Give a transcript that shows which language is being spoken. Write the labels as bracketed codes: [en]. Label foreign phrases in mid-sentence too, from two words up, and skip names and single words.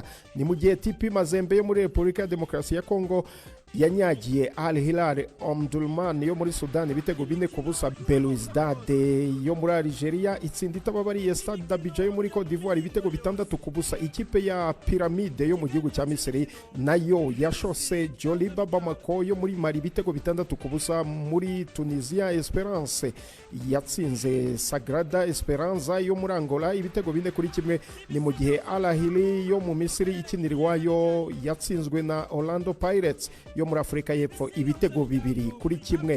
[rw] Ni mu gihe TP Mazembe yo muri Repubulika ya Demokarasi ya Kongo yanyagiye Al Hilal Omdurman yo muri Sudan ibitego 4 ku busa. Belouizdad yo muri Algeria itsinda itababariye Stade d'Abidjan yo muri Côte d'Ivoire ibitego 6 ku busa. Ikipe ya Pyramide yo mu gihugu cya Misiri nayo yashose Joliba Bamako yo muri Mali ibitego 6 ku busa. Muri Tunisia Esperance yatsinze Sagrada Esperanza yo muri Angola ibitego 4 kuri kimwe. Ni mu gihe Al Ahly yo mu Misiri ikinirwayo yatsinzwe na Orlando Pirates yo muri Afrika y'Epfo ibitego 2 kuri kimwe.